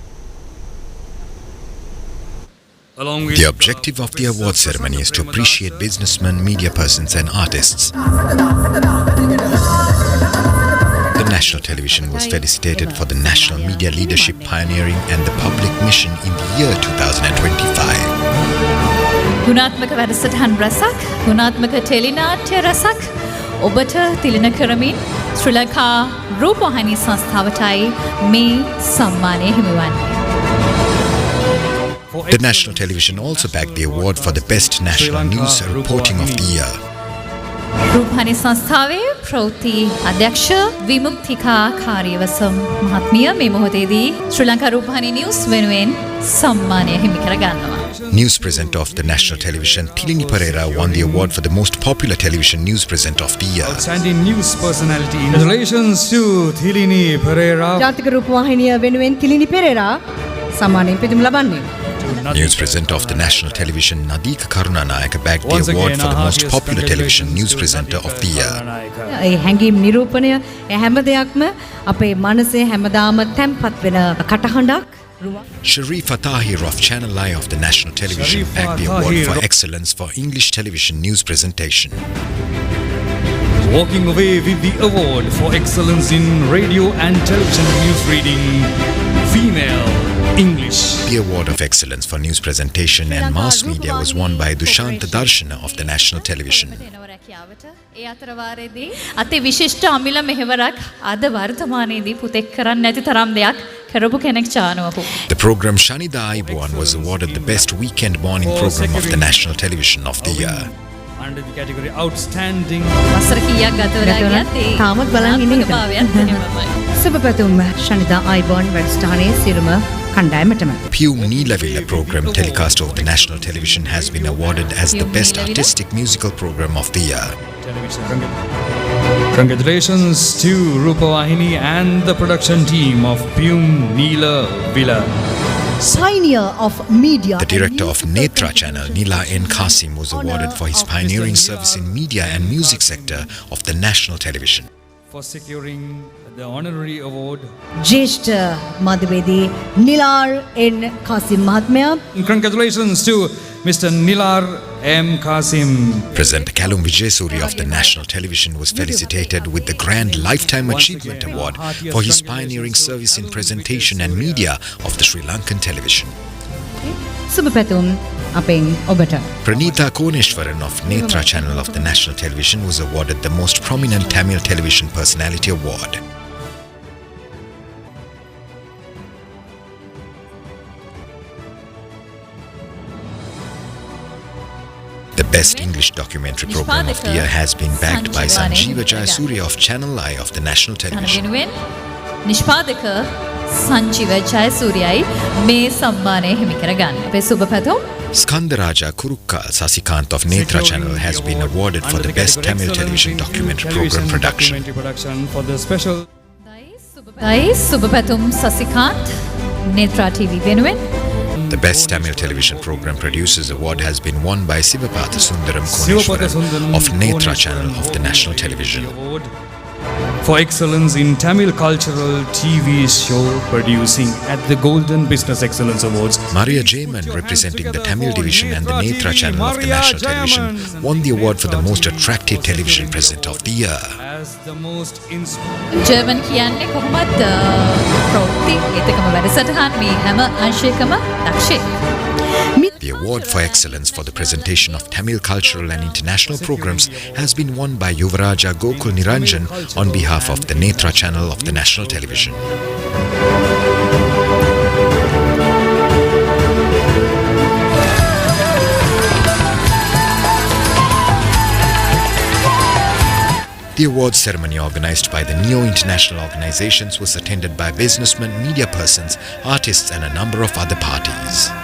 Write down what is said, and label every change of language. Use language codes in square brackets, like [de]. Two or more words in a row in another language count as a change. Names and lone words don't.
[en] The objective of the award ceremony is to appreciate businessmen, media persons and artists. The national television was felicitated for the national media leadership pioneering and the public mission in the year 2025. [si] ගුණාත්මක වැඩසටහන් රසක්, ගුණාත්මක ටෙලිනාට්‍ය රසක් ඔබට තිලන කරමින් ශ්‍රී ලංකා රූපවාහිනී සංස්ථාවටයි මේ සම්මානය හිමිවන්නේ. [en] The national television also bagged the award for the best national news reporting of the year. [si] රූපවාහිනී සංස්ථාවේ ප්‍රවෘත්ති අධ්‍යක්ෂ විමුක්තිකා කාර්යවසම් මහත්මිය මේ මොහොතේදී ශ්‍රී ලංකා රූපවාහිනී නිවුස් වෙනුවෙන් සම්මානය හිමි කර ගන්නවා. [en] News presenter of the national television, Tilini Pereira, won the award for the most popular television news presenter of the year. Outstanding news personality. Congratulations to Tilini Pereira. [si] ජාතික රූපවාහිනිය වෙනුවෙන් තිලිනි පෙරේරා සම්මානයෙන් පිදුම් ලබන්නේ. [en] News presenter of the national television, Nadika Karunanayaka, bagged the award for the most popular television news presenter of the year. [si] ඒ හැඟීම් නිරූපණය ඒ හැම දෙයක්ම අපේ මනසේ හැමදාම තැම්පත් වෙන කටහඬක්. [en] Sharifa Tahir of ChannelEye of the national television bagged the award for excellence for English television news presentation. Walking away with the award for excellence in radio and television news reading, female English. The award of excellence for news presentation and mass media was won by Dushanta Darshana of the national television. [si] ඒ අතරවාරයේදී අති විශිෂ්ට අමිල මෙහෙවරක් අද වර්තමානයේදී පුතෙක් කරන්න නැති තරම් දෙයක් කරපු කෙනෙක් චානුවකු. [en] The program Shanida Aibuan was awarded the best weekend morning program of the national television of the year. Under the category outstanding. [si] වසර කීයක් ගත වෙලා ගියත් ඒ තාමත් බලන් ඉන්නේ එක. භාවයත් එහෙමමයි. සුබ පැතුම් ශනිදා අයිබෝන් වැඩසටහනේ සියලුම කණ්ඩායමටම. [en] Pum Neelavilla program telecast of the national television has been awarded as the best artistic musical program of the year. Congratulations to Rupavahini and the production team of Pum Neelavilla. Pioneer of media. The director of Netra channel, Nila N. Qasim, was awarded for his pioneering service in media and music sector of the national television. For securing the honorary award. [si] ජේෂ්ඨ මාධ්‍යවේදී නිලාර් එන් කාසිම් මහත්මයා. [en] Congratulations to Mr. Nilar M. Qasim. Presenter Kalum Vijayasuri of the national television was felicitated with the Grand Lifetime Achievement Award for his pioneering service in presentation and media of the Sri Lankan television. [si] සුබ පැතුම් අපෙන් ඔබට. [en] Pranitha Koneshwaran of Netra channel of the national television was awarded the most prominent Tamil television personality award. The best English documentary program of the year has been bagged by Sanjeeva Jayasuriya of ChannelEye of the national television. [si] නිෂ්පාදක සංජීව ජයසූරියයි මේ සම්මානය හිමි කරගන්න. අපේ සුබ පැතුම්. [en] Skandaraja Kurukka Sasikant of Netra Channel has been awarded for the best Tamil television documentary program production. For the special [si] දයි සුබ පැතුම් සසිකාන්ත් Netra TV වෙනුවෙන්. [en] The Best Tamil Television Program Producers Award has been won by Sivapatha Sundaram Koneshwaran of Netra Channel of the National Television. For excellence in Tamil cultural TV show producing at the Golden Business Excellence Awards. Maria Jaman, representing the Tamil division and the Netra Channel of the National Television, won the award for the most attractive television presenter of the year. As the most [si] ජර්මන් කියන්නේ කොහොමද ප්‍රවෘත්ති ඒකම වැඩසටහන් මේ හැම අංශයකම දක්ෂයෙක්. [en] The award for excellence for the presentation of Tamil cultural and international programs has been won by Yuvaraja Gokul Niranjan on behalf of the Netra Channel of the National Television. The awards ceremony organized by the Neo International Organizations was attended by businessmen, media persons, artists and a number of other parties.